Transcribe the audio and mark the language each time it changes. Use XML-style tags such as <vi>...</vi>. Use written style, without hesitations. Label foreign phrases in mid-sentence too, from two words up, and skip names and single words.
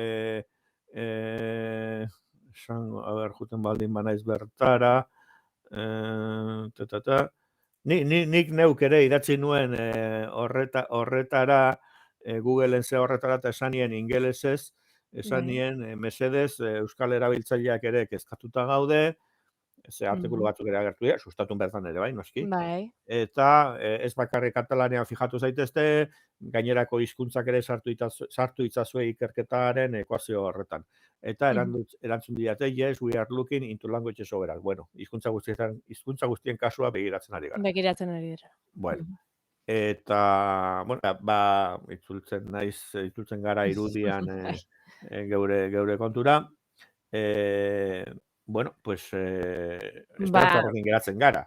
<eu>juten baldin banaiz bertara, nik neuk ere idatzi nuen horretara, Googleen ze horretara eta esanien ingelesez, esanien mesedez euskal erabiltzaileak ere kezkatuta gaude, ze artikulu batzuk ere agertu dira, sustatun bertan ere bai, noski. Eta ez bakarrik katalanean fijatu zaitezte, gainerako hizkuntzak ere sartu itzazue ikerketaren ekuazio horretan. Eta erantzun didate,</eu> <en>yes, we are looking into languages overall.</en> <eu>Bueno, hizkuntza guztien kasua begiratzen ari gara. Begiratzen ari gara. Bueno, eta, bueno, itzultzen gara irudian geure kontura.</eu> <es>Bueno, pues,</es> <eu>esperantza horrekin geratzen gara.</eu>